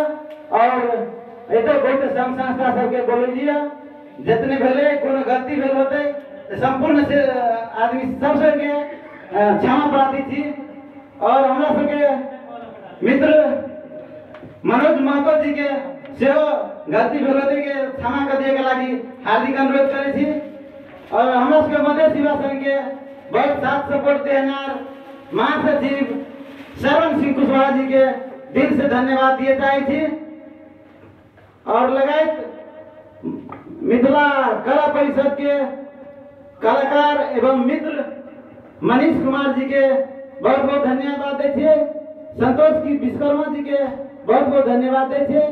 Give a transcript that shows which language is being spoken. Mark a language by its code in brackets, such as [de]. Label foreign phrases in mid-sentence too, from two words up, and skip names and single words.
[mai] और एते बहुत संघ संस्था सबके बोलिए, जितने भेले कोनो गलती भेल होते संपूर्ण से आदमी सब के क्षमा प्रार्थी थी। और हमरा सबके मित्र मनोज महतो जी के सेहो गलती भेल होते के क्षमा कर दिए के लागि हार्दिक अनुरोध करे छी। और हमरा सबके मधेश युवा संघ के बहुत साथ सपोर्ट देनार महासचिव श्रवण सिंह कुशवाहा जी के दिल से धन्यवाद दिए चाहे छी। और लगायत मिथिला कला परिषद के कलाकार एवं मित्र मनीष कुमार जी के बहुत बहुत धन्यवाद दे छे। संतोष की विश्वकर्मा जी के बहुत बहुत धन्यवाद दे छे।